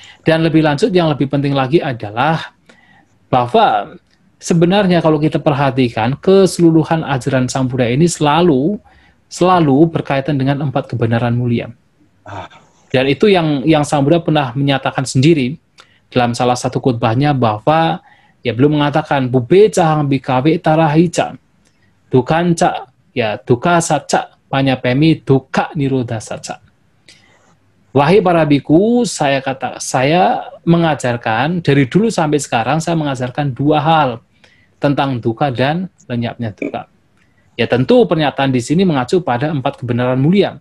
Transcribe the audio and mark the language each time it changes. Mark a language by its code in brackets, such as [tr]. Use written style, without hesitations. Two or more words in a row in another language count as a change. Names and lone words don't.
[id] Dan lebih lanjut, yang lebih penting lagi adalah bahwa sebenarnya kalau kita perhatikan, keseluruhan ajaran Sang Buddha ini selalu berkaitan dengan 4 kebenaran mulia. Dan itu yang Sang Buddha pernah menyatakan sendiri dalam salah satu khutbahnya, bahwa ya belum mengatakan [pi] bube cahang bikawe tarahica dukanca ya duka saca panyapemi duka niroda saca. [id] Wahai para biku, saya mengajarkan dari dulu sampai sekarang, saya mengajarkan 2 hal tentang duka dan lenyapnya duka. Ya tentu pernyataan di sini mengacu pada 4 kebenaran mulia.